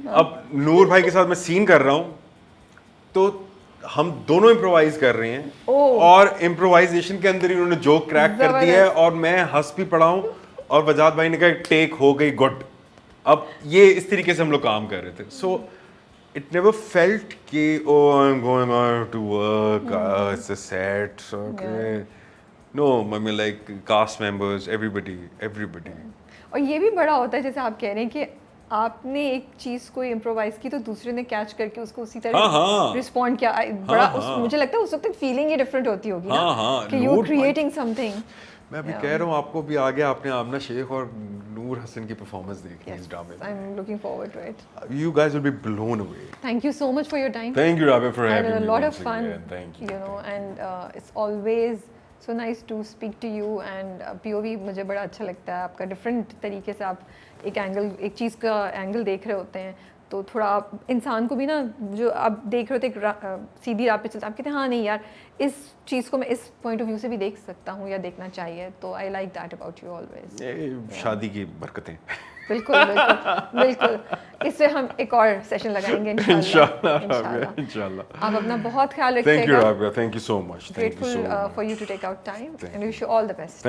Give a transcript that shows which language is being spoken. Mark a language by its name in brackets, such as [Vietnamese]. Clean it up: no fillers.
[Hindi] अब नूर भाई के साथ मैं सीन कर रहा हूँ, तो हम दोनों इम्प्रोवाइज कर रहे हैं और इम्प्रोवाइजेशन के अंदर ही उन्होंने जोक क्रैक कर दिया है और मैं हंस भी पड़ा हूँ और वजाहत भाई ने कहा टेक हो गई गुड. अब ये इस तरीके से हम लोग काम कर रहे थे. [English] so it never felt [Hindi] कि [English] oh I'm going out to work, it's a set, okay. No, I mean like cast members, everybody. [Hindi] और ये भी बड़ा होता है जैसे आप कह रहे हैं कि आपने एक चीज को इम्प्रोवाइज की तो दूसरे ने कैच करके उसको उसी तरह रिस्पॉन्ड किया. बड़ा मुझे लगता है उस वक्त फीलिंग ही डिफरेंट होती होगी ना कि [English] You are creating something. [Hindi] मैं अभी कह रहा हूँ आपको भी आगे आपने आमना शेख और नूर हसन की परफॉर्मेंस देखी है इस ड्रामे में. [English] I'm looking forward to it. You guys will be blown away. Thank you so much for your time. Thank you, Rabia, for having me. I had a lot of fun. Thank you. You know, and it's always so nice to speak to you. [Hindi] And POV मुझे बड़ा अच्छा लगता है आपका. Different तरीके से आप एक चीज़ का एंगल देख रहे होते हैं, तो थोड़ा आप इंसान को भी ना, जो आप देख रहे होते एक सीधी राह पे चलते, आप कहते हैं हाँ नहीं यार इस चीज़ को मैं इस [English] point of view [Hindi] से भी देख सकता हूँ या देखना चाहिए. [English] तो I like that about you always. [Hindi] शादी की बरकतें. बिल्कुल बिल्कुल बिल्कुल. इससे हम एक और सेशन लगाएंगे इंशाल्लाह. आप अपना बहुत ख्याल रखिएगा. [English] Thank you, Rabia. Thank you so much. Grateful for you to take out time and wish you all the best.